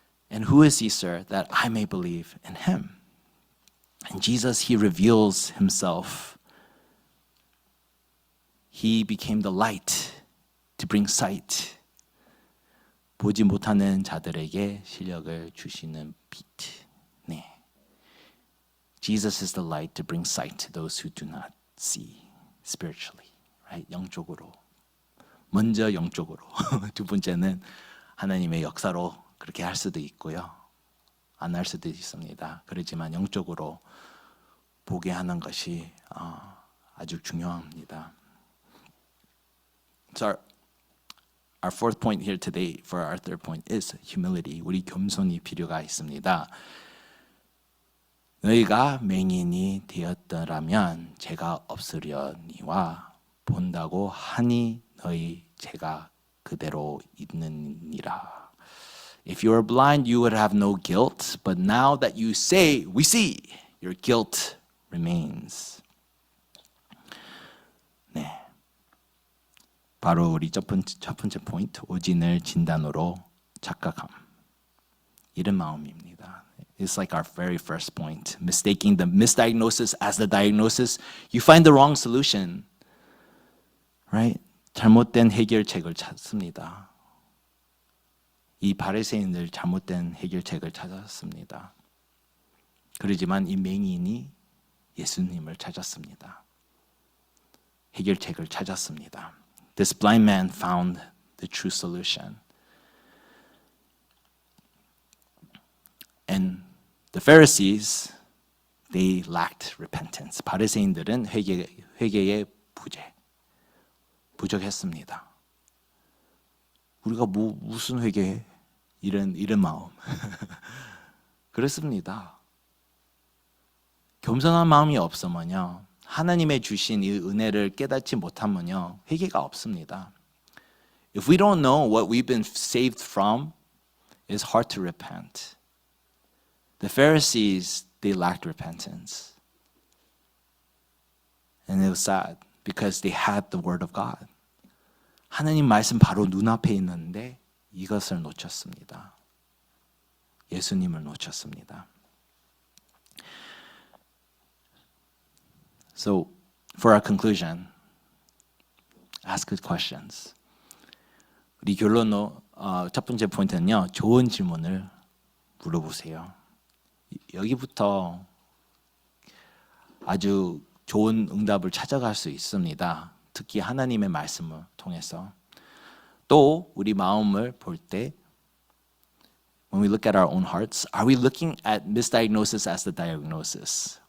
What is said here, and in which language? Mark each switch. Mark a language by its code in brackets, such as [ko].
[en] And who is he, sir, that I may believe in him? And Jesus, he reveals himself. He became the light to bring sight. [ko] 보지 못하는 자들에게 시력을 주시는 빛. 네. [en] Jesus is the light to bring sight to those who do not see spiritually, right? [ko] 영적으로. 먼저 영적으로. 두 번째는 하나님의 역사로 그렇게 할 수도 있고요. 안 할 수도 있습니다. 그렇지만 영적으로 보게 하는 것이 아주 중요합니다. [en] So our fourth point here today for our third point is humility. [ko] 우리 겸손이 필요가 있습니다. 너희가 맹인이 되었더라면 제가 없으려니와 본다고 하니 너희 제가 그대로 있느니라. [en] If you were blind, you would have no guilt, but now that you say, we see, your guilt remains. [ko] 네, 바로 우리 첫 번째 포인트, 오진을 진단으로 착각함. 이런 마음입니다. [en] It's like our very first point. Mistaking the misdiagnosis as the diagnosis, you find the wrong solution. Right? [ko] 잘못된 해결책을 찾습니다. 이 바리새인들 잘못된 해결책을 찾았습니다. 그러지만 이 맹인이 예수님을 찾았습니다. 해결책을 찾았습니다. [en] This blind man found the true solution. And the Pharisees, they lacked repentance. [ko] 바리새인들은 회개의 부족했습니다. 우리가 무슨 회개해? 이런 마음. 그렇습니다. 겸손한 마음이 없으면요, 하나님의 주신 이 은혜를 깨닫지 못하면요, 회개가 없습니다. [en] If we don't know what we've been saved from, it's hard to repent. The Pharisees, they lacked repentance. And it was sad because they had the word of God. [ko] 하나님 말씀 바로 눈앞에 있는데 이것을 놓쳤습니다. 예수님을 놓쳤습니다. [en] So, for our conclusion, ask good questions. [ko] 우리 결론로 첫 번째 포인트는요, 좋은 질문을 물어보세요. 여기부터 아주 좋은 응답을 찾아갈 수 있습니다. 특히 하나님의 말씀을 통해서. 또 우리 마음을 볼 때, [en] when we look at our own hearts, are we looking at misdiagnosis as the diagnosis?